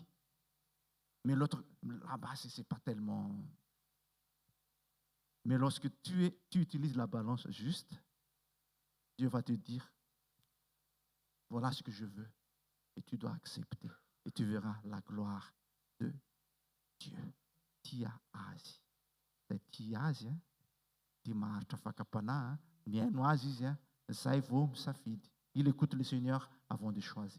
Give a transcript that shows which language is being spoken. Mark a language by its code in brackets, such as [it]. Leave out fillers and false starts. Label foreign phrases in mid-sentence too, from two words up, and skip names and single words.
[fr] Mais l'autre, là-bas, ce n'est pas tellement. Mais lorsque tu utilises la balance juste, Dieu va te dire, voilà ce que je veux. Et tu dois accepter. Et tu verras la gloire de Dieu. [mg] Tia azy. Tia azy, tia maharitra fakapanahy, miaino azy izy, zay vao misafidy. [fr] Il écoute le Seigneur avant de choisir.